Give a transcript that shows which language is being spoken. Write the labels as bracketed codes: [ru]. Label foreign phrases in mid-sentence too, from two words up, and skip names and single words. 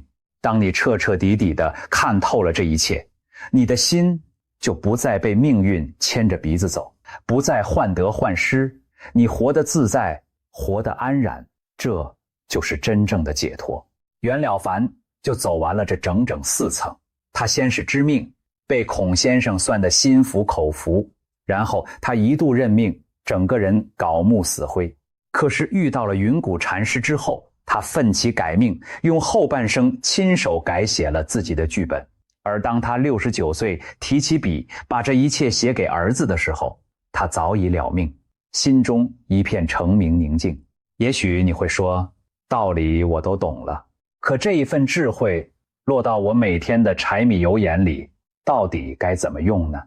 [zh] 當你徹徹底底的看透了這一切，你的心就不再被命運牽着鼻子走，不再患得患失，你活得自在，活得安然，這就是真正的解脱。袁了凡就走完了这整整4層。他先是知命，被孔先生算得心服口服，然後他一度認命，整個人槁木死灰。可是遇到了雲谷禪師之後，他奮起改命，用後半生親手改寫了自己的劇本。而當他69歲提起筆把這一切寫給兒子的時候，他早已了命，心中一片澄明寧靜。也許你會說，道理我都懂了，可這一份智慧落到我每天的柴米油鹽裡，到底該怎麼用呢？